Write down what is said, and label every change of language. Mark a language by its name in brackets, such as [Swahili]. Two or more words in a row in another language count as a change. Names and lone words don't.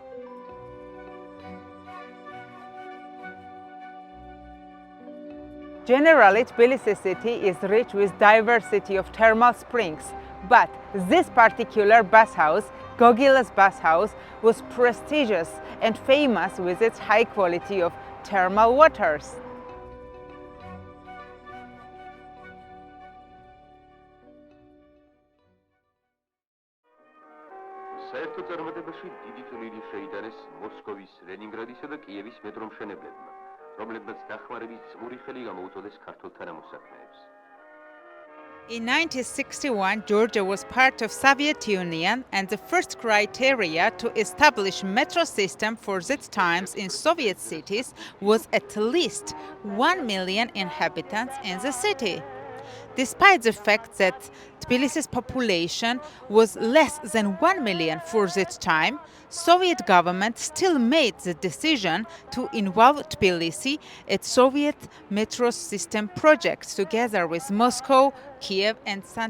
[English] Generally, Tbilisi city is rich with diversity of thermal springs, but this particular bathhouse, Gogilo's bathhouse, was prestigious and famous with its high quality of thermal waters. [Georgian] საერთო წარმატებაში დიდი წვლილი შეიტანეს მოსკოვის, ლენინგრადისა და კიევის მეტრომშენებლებმა, რომლებმაც დახმარების წმური ხელი გამოუწოდეს ქართულ თანამოსაქმეებს. [English] In 1961, Georgia was part of Soviet Union, and the first criteria to establish metro system for its times in Soviet cities was at least 1 million inhabitants in the city. Despite the fact that Tbilisi's population was less than 1 million for that time, Soviet government still made the decision to involve Tbilisi at Soviet metro system projects together with Moscow, Kiev and St.